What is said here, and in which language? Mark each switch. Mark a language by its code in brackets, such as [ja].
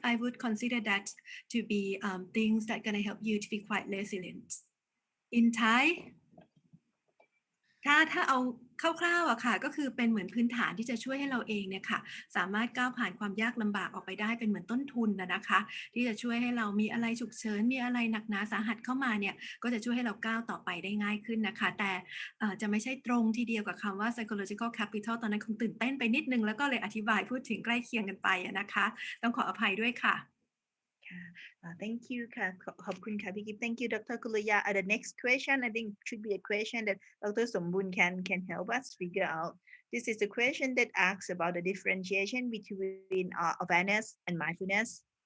[en] I would consider that to be things that are going to help you to be quite resilient. In Thai, [th] ถ้าเอาคร่าวๆอะค่ะก็คือเป็นเหมือนพื้นฐานที่จะช่วยให้เราเองเนี่ยค่ะสามารถก้าวผ่านความยากลำบากออกไปได้เป็นเหมือนต้นทุนนะคะที่จะช่วยให้เรามีอะไรฉุกเฉินมีอะไรหนักหนาสาหัสเข้ามาเนี่ยก็จะช่วยให้เราก้าวต่อไปได้ง่ายขึ้นนะคะแต่จะไม่ใช่ตรงทีเดียวกับคำว่า psychological capital ตอนนั้นคงตื่นเต้นไปนิดนึงแล้วก็เลยอธิบายพูดถึงใกล้เคียงกันไปนะคะต้องขออภัยด้วยค่ะ [en] Thank you, Thank you, Dr. Kulaya. The next question, I think, should be a question that Dr. Sombun can help us figure out. This is a question that asks about the differentiation between awareness and mindfulness.